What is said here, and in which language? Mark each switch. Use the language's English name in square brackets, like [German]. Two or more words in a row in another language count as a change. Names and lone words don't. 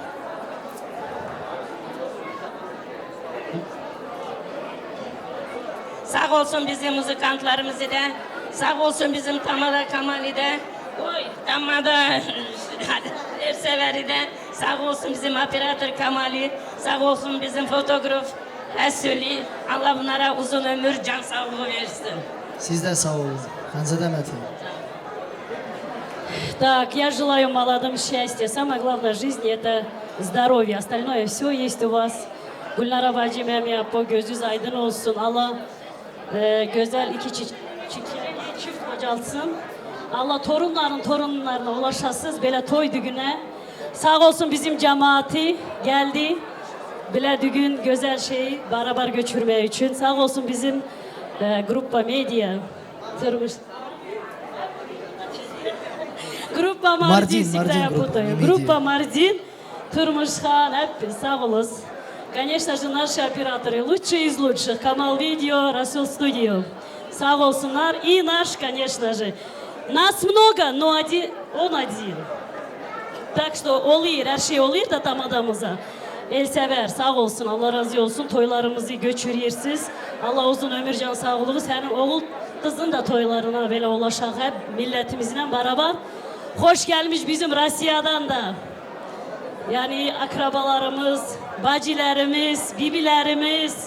[Turkish] Sağ olsun bizim müzikantlarımızı da, sağ olsun bizim Tamada Kamali de, Tamada Erseveri de, sağ olsun bizim operatör Kamali, sağ olsun bizim fotoğraf Esuli. Allah bunlara uzun ömür, can sağlığı versin. Siz de sağ olun. [Russian] Ханзада Мати. Так, я желаю молодым счастья. Самое главное в жизни это здоровье. Остальное все есть у вас. [Turkish] Gülnara bacı Memiye po gözünüz aydın olsun. Allah güzel iki çift kocalsın. Allah torunlarına ulaşasız böyle toy düğüne. Sağ olsun bizim cemaati geldi. Böyle düğün güzel şeyi beraber götürmeye için. Sağ olsun bizim Gruppa Media. [Russian] Группа Мардин, всегда я путаю. Группа Мардин, Турмушхан, [Turkish] hep sağ olasın. [Russian] Конечно же, наши операторы, лучшие из лучших. Камал Видео, Расул Студио. [Turkish] Sağ olsunlar. [Russian] И наш, конечно же. Нас много, но он один. Так что [Turkish] oluyor, her şey oluyor da tam adamıza. El sever, sağ olsun, Allah razı olsun. Toylarımızı göçürüyorsunuz. Allah uzun ömür, can sağlığı. Senin oğul kızın da toylarına böyle ulaşak hep milletimizle beraber. Hoş gelmiş bizim Rusya'dan da. Yani akrabalarımız, bacılarımız, bibilerimiz.